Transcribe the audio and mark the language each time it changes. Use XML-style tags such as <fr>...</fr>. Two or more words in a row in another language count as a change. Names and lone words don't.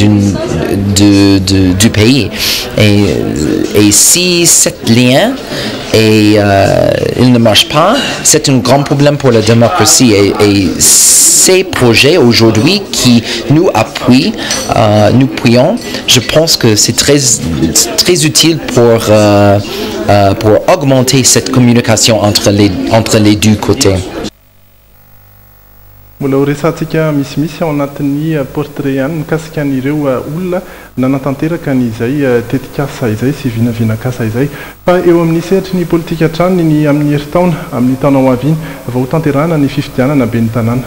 <fr>du pays et si cet lien il ne marche pas, c'est un grand problème pour la démocratie et ces projets aujourd'hui qui nous appuient, nous prions, je pense que c'est très utile pour augmenter cette communication entre les deux côtés.</fr> <mg>Mbola ho resantsika misimisy ao anatin'ny portrait ihany mikasika an'ireo olona nanatanteraka n'izay tetikasa izay sy vinavinakasa izay fa eo amin'ny sehatry ny politika hatrany ny amin'ny herintaona amin'ny taona ho avy iny vao ho tanterahana ny fifidianana be ny tanàna.</mg>